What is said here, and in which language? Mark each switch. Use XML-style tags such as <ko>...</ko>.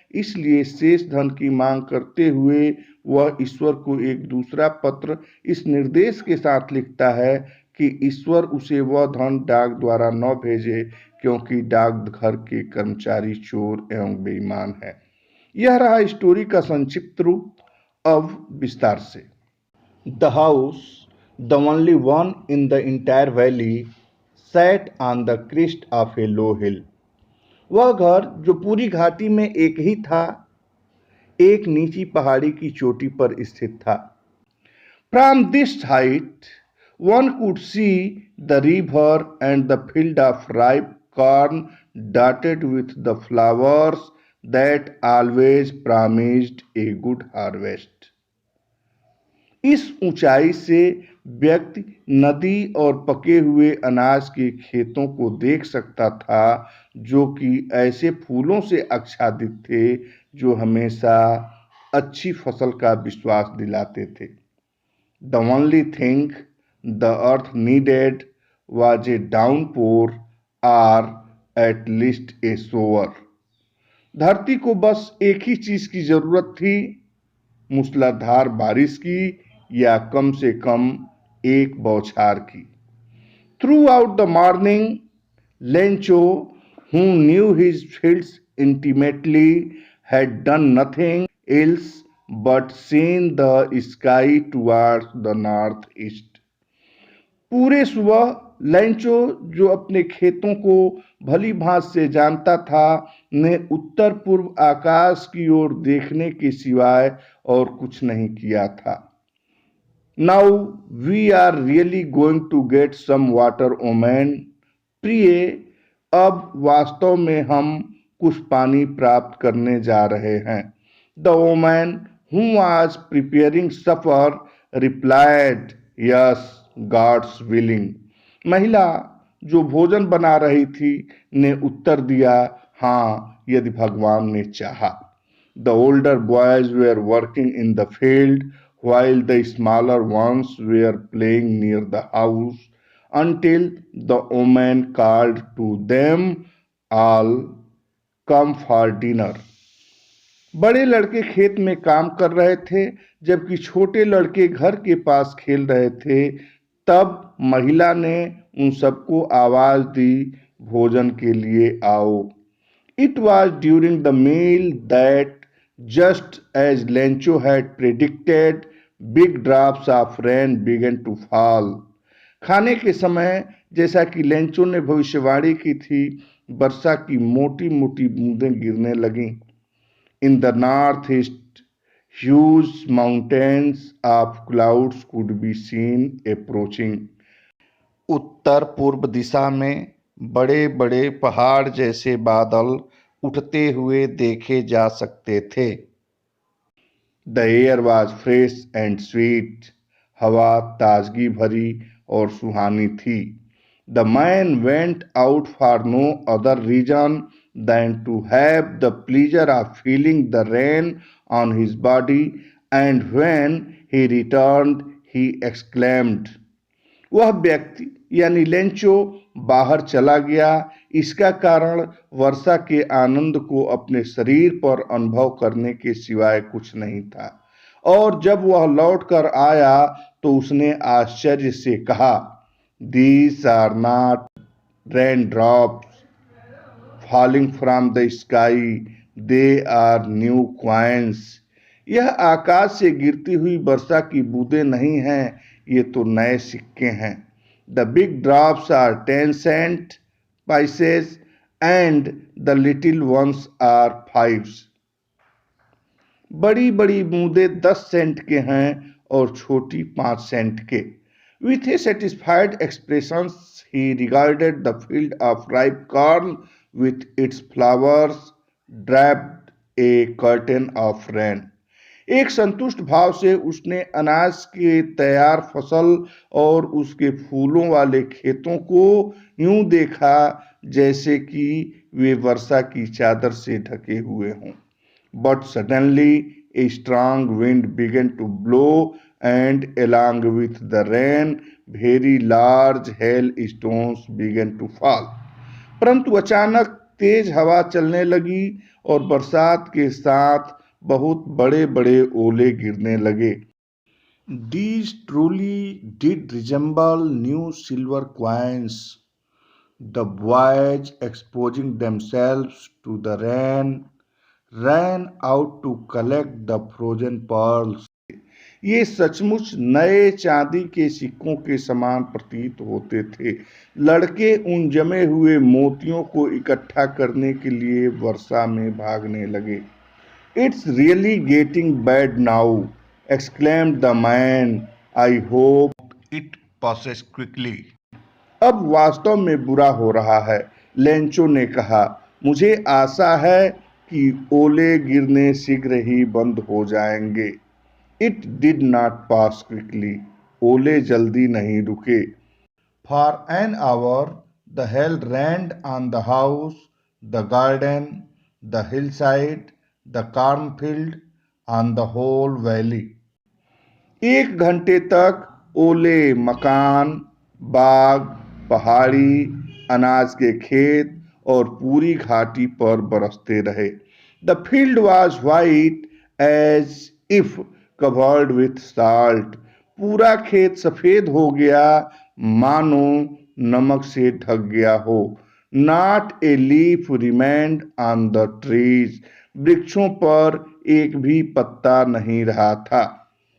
<hi>इसलिए शेष धन की मांग करते हुए वह ईश्वर को एक दूसरा पत्र इस निर्देश के साथ लिखता है कि ईश्वर उसे वह धन डाक द्वारा न भेजे, क्योंकि डाकघर के कर्मचारी चोर एवं बेईमान हैं। यह रहा स्टोरी का संक्षिप्त रूप। अब विस्तार से।</hi> <en>The house, the only one in the entire valley, sat on the crest of a low hill.</en> <hi>वह घर जो पूरी घाटी में एक ही था, एक नीची पहाड़ी की चोटी पर स्थित था।</hi> <en>From this height, one could see the river and the field of ripe corn dotted with the flowers that always promised a good harvest.</en> <hi>इस ऊंचाई से व्यक्ति नदी और पके हुए अनाज के खेतों को देख सकता था, जो कि ऐसे फूलों से आच्छादित थे जो हमेशा अच्छी फसल का विश्वास दिलाते थे।</hi> <en>The only thing the earth needed was a downpour or at least a shower.</en> <hi>धरती को बस एक ही चीज की जरूरत थी, मूसलाधार बारिश की या कम से कम एक बौछार की।</hi> <en>Throughout the morning, Lencho, who knew his fields intimately, had done nothing else but seen the sky towards the northeast.</en> <hi>पूरे सुबह लेंचो, जो अपने खेतों को भली भांत से जानता था, ने उत्तर पूर्व आकाश की ओर देखने के सिवाय और कुछ नहीं किया था।</hi> <en>Now we are really going to get some water, woman.</en> <hi>प्रिय, अब वास्तव में हम कुछ पानी प्राप्त करने जा रहे हैं।</hi> <en>The woman who was preparing supper replied, Yes, God's willing.</en> <hi>महिला जो भोजन बना रही थी ने उत्तर दिया, हाँ, यदि भगवान ने चाहा।</hi> <en>The older boys were working in the field while the smaller ones were playing near the house until the woman called to them, All come for dinner.</en> <hi>बड़े लड़के खेत में काम कर रहे थे, जबकि छोटे लड़के घर के पास खेल रहे थे। तब महिला ने उन सबको आवाज दी, भोजन के लिए आओ।</hi> <en>It was during the meal that, just as Lencho had predicted, big drops of rain began to fall.</en> <hi>खाने के समय, जैसा कि लेंचो ने भविष्यवाणी की थी, वर्षा की मोटी मोटी बूंदें गिरने लगीं।</hi> <en>In the northeast, huge mountains of clouds could be seen approaching.</en> <hi>उत्तर पूर्व दिशा में बड़े बड़े पहाड़ जैसे बादल उठते हुए देखे जा सकते थे।</hi> <en>The air was fresh and sweet.</en> <hi>हवा ताजगी भरी और सुहानी थी।</hi> <en>the man went out for no other reason than to have the pleasure of feeling the rain on his body, and when he returned, he exclaimed,</en> <hi>वह व्यक्ति यानी Lencho बाहर चला गया, इसका कारण वर्षा के आनंद को अपने शरीर पर अनुभव करने के सिवाय कुछ नहीं था। और जब वह लौटकर आया तो उसने आश्चर्य से कहा,</hi> <en>"These are not raindrops falling from the sky, they are new coins."</en> <hi>यह आकाश से गिरती हुई वर्षा की बूंदें नहीं हैं, ये तो नए सिक्के हैं।</hi> <en>The big drops are 10 cent pieces and the little ones are 5s.</en> <hi>बड़ी बड़ी बूंदें 10 सेंट के हैं और छोटी 5 सेंट के।</hi> <en>With a satisfied expression, he regarded the field of ripe corn with its flowers draped a curtain of rain.</en> <hi>एक संतुष्ट भाव से उसने अनाज के तैयार फसल और उसके फूलों वाले खेतों को यूं देखा जैसे कि वे वर्षा की चादर से ढके हुए हों।</hi> <en>But suddenly a strong wind began to blow, and along with the rain, very large hailstones began to fall.</en> <hi>परंतु अचानक तेज हवा चलने लगी और बरसात के साथ बहुत बड़े बड़े ओले गिरने लगे।</hi> <en>These truly did resemble new silver coins. The boys, exposing themselves to the rain, ran out to collect the frozen pearls.</en> <hi>ये सचमुच नए चांदी के सिक्कों के समान प्रतीत होते थे। लड़के उन जमे हुए मोतियों को इकट्ठा करने के लिए वर्षा में भागने लगे।</hi> <en>It's really getting bad now, exclaimed the man. I hope it passes quickly.</en> <hi>अब वास्तव में बुरा हो रहा है, लेंचो ने कहा। मुझे आशा है कि ओले गिरने शीघ्र ही बंद हो जाएंगे।</hi> <en>It did not pass quickly.</en> <hi>ओले जल्दी नहीं रुके।</hi> <en>For an hour, the hail rained on the house, the garden, the hillside, the cornfield, on the whole valley.</en> <hi>1 घंटे तक ओले मकान, बाग, पहाड़ी, अनाज के खेत और पूरी घाटी पर बरसते रहे।</hi> <en>The field was white as if covered with salt.</en> <hi>पूरा खेत सफेद हो गया, मानो नमक से ढक गया हो।</hi> <en>Not a leaf remained on the trees.</en> <hi>वृक्षों पर एक भी पत्ता नहीं रहा था।</hi>